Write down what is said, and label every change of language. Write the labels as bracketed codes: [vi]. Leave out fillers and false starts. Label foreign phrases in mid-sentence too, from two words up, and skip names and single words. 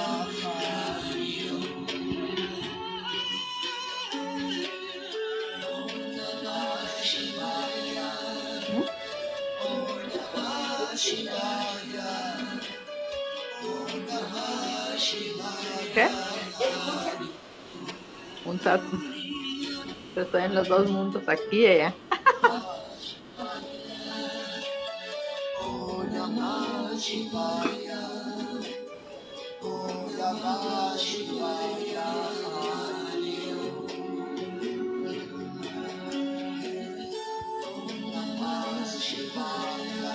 [sa] Hari Om. Om Namah Shivaya. Om Namah Shivaya. Om Namah Shivaya. [es] ¿Qué? Hari Un satsang. Estoy en los dos mundos, aquí y allá. [sa] Om Namah Shivaya. Om Namah Shivaya. Hari Om. Om Namah Shivaya.